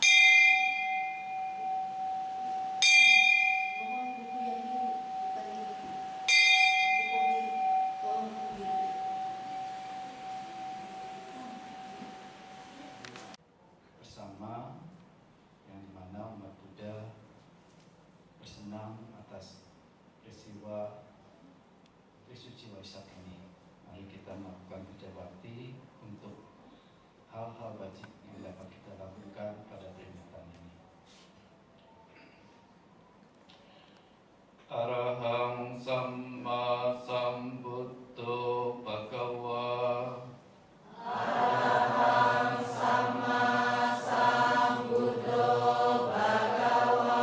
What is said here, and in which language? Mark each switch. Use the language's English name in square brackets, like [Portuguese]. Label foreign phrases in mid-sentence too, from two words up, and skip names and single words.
[Indonesian] bersama yang dimana umat Buddha bersenang atas peristiwa Trisuci Waisak ini. Mari kita melakukan puja bakti untuk hal-hal wajib yang dapat kita lakukan pada peringatan ini. [Pali] Arahang Samma Sambuddho Bhagava. Arahang Samma Sambuddho Bhagava.